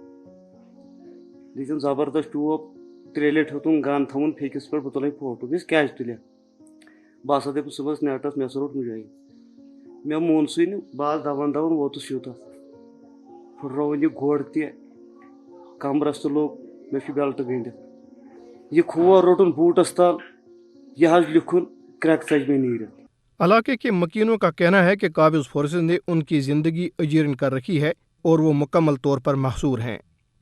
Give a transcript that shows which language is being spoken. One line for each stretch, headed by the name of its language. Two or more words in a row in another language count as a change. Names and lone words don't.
Kashmiri: دِتِن زبردست چوب 3 لٹہِ ہیوٚتُن گن تھوُن پھیکِس پٮ۪ٹھ بہٕ تُلے فوٹو مےٚ کیٛازِ تُلکھ بہٕ ہسا دٔپِس صُبحس نیٹس مےٚ ہسا روٚٹ مُجٲہد مےٚ مون سُے نہٕ بہٕ آس دوان ووتُس یوٗتاہ پھٕٹرووُن یہِ گۄڈ تہِ کمرس تہِ لوٚگ مےٚ چھُ بیلٹ گٔنڈِتھ یہِ کھور روٚٹُن بوٗٹس تل یہ حظ لکھن کرٛٮ۪کہٕ ژج مےٚ نیٖرِتھ۔
Urdu: علاقے کے مکینوں کا کہنا ہے کہ قابض فورسز نے ان کی زندگی اجیرن کر رکھی ہے اور وہ مکمل طور پر محصور ہیں۔